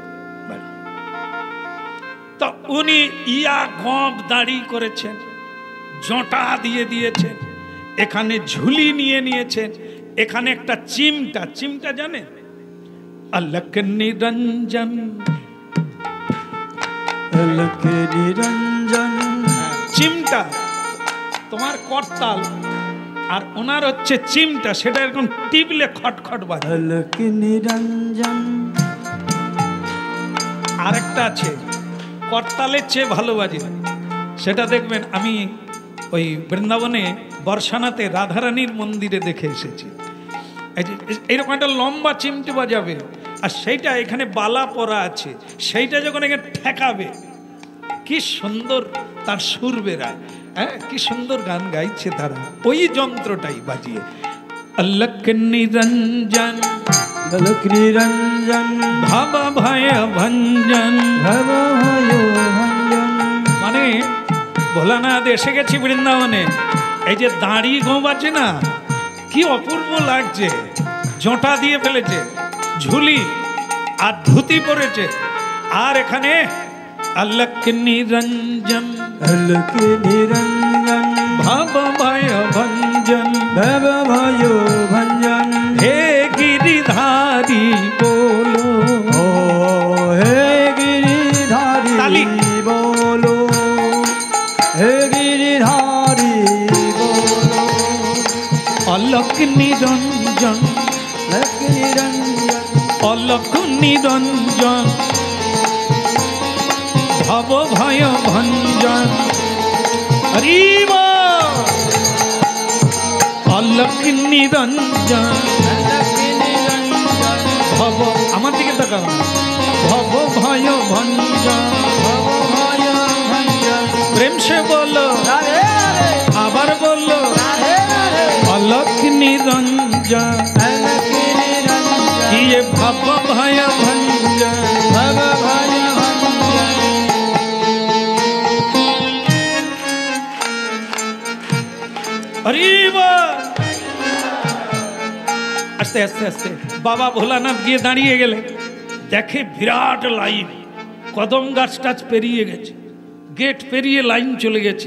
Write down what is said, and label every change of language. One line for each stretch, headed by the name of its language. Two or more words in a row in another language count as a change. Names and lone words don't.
Bangla: তো উনি ইয়া গপ দাড়ি করেছেন, জটা দিয়ে দিয়েছেন, এখানে ঝুলি নিয়ে নিয়েছেন, এখানে একটা চিমটা, চিমটা জানে? অলক নিরঞ্জন, অলক নিরঞ্জন। চিমটা তোমার করতাল, আর ওনার হচ্ছে চিমটা, সেটা এরকম টিপলে খটখট বাজে।
Hindi: अलख निरंजन।
Bangla: আর একটা আছে করতালের চেয়ে ভালো বাজে, সেটা দেখবেন আমি ওই বৃন্দাবনে বর্ষানাতে রাধারানীর মন্দিরে দেখে এসেছি। এইরকম একটা লম্বা চিমটি বাজাবে, আর সেইটা এখানে বালা পরা আছে, সেইটা যখন এখানে ঠেকাবে কি সুন্দর তার সুর বেরায়। হ্যাঁ, কি সুন্দর গান গাইছে তারা ওই যন্ত্রটাই বাজিয়ে। অলক নিরঞ্জন
Hindi: अलख निरंजन।
Bangla: ভাব ভয় ভঞ্জন।
Hindi: भव भयो भंजन।
Bangla: মানে ভোলানাথ এসে গেছি বৃন্দাবনে, এই যে দাঁড়ি গোবাচ্ছে না, কি অপূর্ব লাগছে। জোঁটা দিয়ে ফেলেছে, ঝুলি আর ধুতি পরেছে, আর এখানে অলক নিরঞ্জন
Hindi: अलख निरंजन।
Bangla: ভাব ভয় ভঞ্জন।
Hindi: भव भयो भंजन। হে গিরিধারী बोलो ओ हे गिरिधारी ताली। बोलो। हे गिरिधारी बोलो।
Bangla: অলক নিরঞ্জন
Hindi: अलख निरंजन।
Bangla: অলক নিরঞ্জন ভব ভয় ভঞ্জন। হরিব অলক নিরঞ্জন
Hindi: अलख निरंजन।
Bangla: ভব, আমার দিকে তাকাও, ভব ভয় ভঞ্জন।
Hindi: भव भयो भंजन। प्रेम से बोलो, राधे राधे।
Bangla: আবার বললো
Hindi: राधे राधे।
Bangla: অলক নিরঞ্জন
Hindi: अलख निरंजन। ये भव भय भंजन। भव भयो भंजन।
Bangla: হরিব। আস্তে আস্তে আস্তে বাবা ভোলানাথ গিয়ে দাঁড়িয়ে গেলে, দেখে বিরাট লাইন, কদম গাছ টাছ পেরিয়ে গেছে, গেট পেরিয়ে লাইন চলে গেছে।